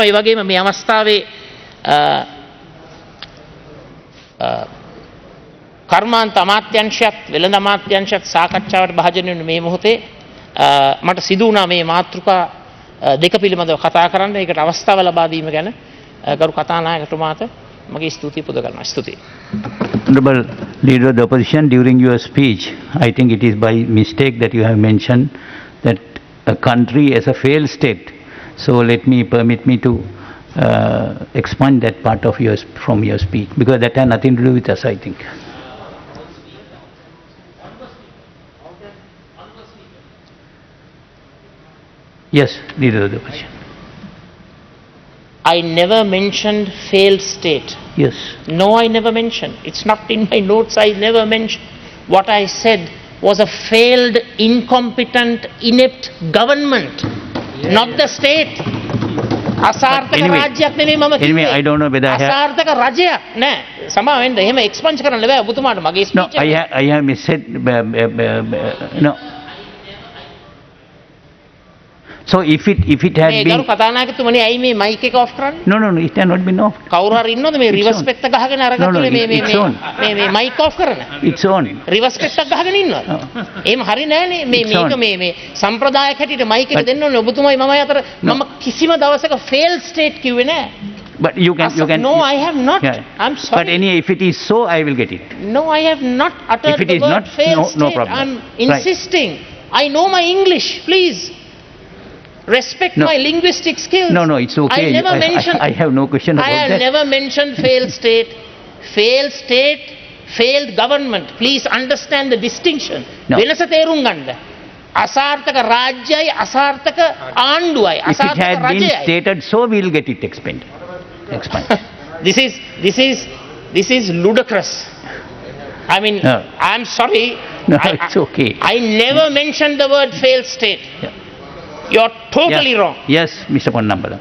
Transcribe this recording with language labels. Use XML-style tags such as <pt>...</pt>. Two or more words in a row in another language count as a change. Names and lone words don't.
<si>ඒ වගේම මේ අවස්ථාවේ කර්මාන්ත අමාත්‍යංශයත් වෙළඳ අමාත්‍යංශයත් සාකච්ඡාවට භාජනය වෙන මේ මොහොතේ මට සිදු වුණා මේ මාතෘකා දෙක පිළිබඳව කතා කරන්න. ඒකට අවස්ථාව ලබා දීම ගැන ගරු කතානායකතුමාට මගේ ස්තුතිය පුද කරනවා. ස්තුතියි.</si> <en>Honorable Leader of the Opposition, during your speech, I think it is by mistake that you have mentioned that a country as a failed state. So permit me to expunge that part of yours from your speech, because that had nothing to do with us, I think. Yes, Leader of the Opposition. I never mentioned failed state. Yes. No, I never mentioned. It's not in my notes. I never mentioned. What I said was a failed, incompetent, inept government, not the state.</en> <si>අසාර්ථක රාජ්‍යයක් නෙමෙයි මම කිව්වේ.</si> <en>I don't know whether I have</en> <si>අසාර්ථක රජයක් නෑ. සමා වෙන්න. එහෙම එක්ස්පන්ජ් කරන්න බෑ ඔබතුමාට මගේ</si> <en>No,</en> <si>ස්පීච් එක.</si> <en>I have missaid. No. So if it had</en> <si>මේ</si> <en>been</en> <si>ගරු කතානායකතුමනි ඇයි මේ මයික් එක ඔෆ් කරන්නේ?</si> <en>no, it had not been off.</en> <si>කවුරු හරි ඉන්නවද මේ රිවර්ස් පෙත්ත ගහගෙන අරගත්තේ මේ මයික් ඔෆ් කරන?</si> <en>It's on.</en> <si>රිවර්ස් පෙත්තක් ගහගෙන ඉන්නවද? එහෙම හරි නෑනේ මේක මේ සම්ප්‍රදායක් හැටියට මයික් එක දෙන්න ඕනේ ඔබතුමයි මමයි අතර මම කිසිම දවසක</si> <en>fail state</en> <si>කිව්වේ නෑ.</si> <en>But you can No, I have not. Yeah. I'm sorry. But anyway, if it is so, I will get it. No, I have not uttered If it the is word not, failed no state. problem. I'm insisting. I know my English, please. Respect No. my linguistic skills. No, it's okay. I never mentioned. I have no question about I have that. never mentioned failed state. Failed state, failed government. Please understand the distinction. No.</en> <si>වෙනස තේරුම් ගන්න. අසාර්ථක රාජ්‍යයි අසාර්ථක ආණ්ඩුවයි</si> <en>If it</en> <si>අසාර්ථක</si> <en>had been</en> <si>රජයයි.</si> <en>stated so, we will get it expanded. This is ludicrous. I mean, No. I'm sorry. No, it's okay. I never mentioned the word failed state. Yeah. You're totally wrong. Yes, Mr. Ponnambalam.</en>